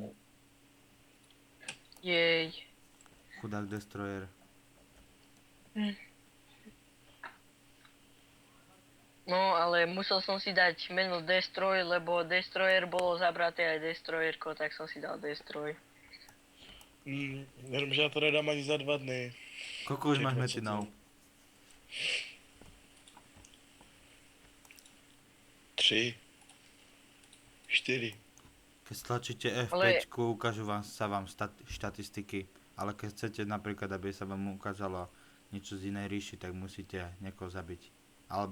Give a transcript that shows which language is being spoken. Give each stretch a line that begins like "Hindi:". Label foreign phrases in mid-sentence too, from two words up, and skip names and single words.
Slovak: Jej. Chudák Destroyer. No, ale musel som si dať meno Destroy, lebo Destroyer bolo zabraté aj Destroyerko, tak som si dal Destroy.
Czech: Jenomže já to nedám ani za 2 dny.
Slovak: Koľko už máš
Czech: Čekám, co
Slovak: metrinov?
Czech: to- 3. 4.
Slovak: Keď stlačíte F5, Ale- ukážu sa vám štatistiky. Ale keď chcete napríklad, aby sa vám ukázalo niečo z inej ríši, tak musíte niekoho zabiť.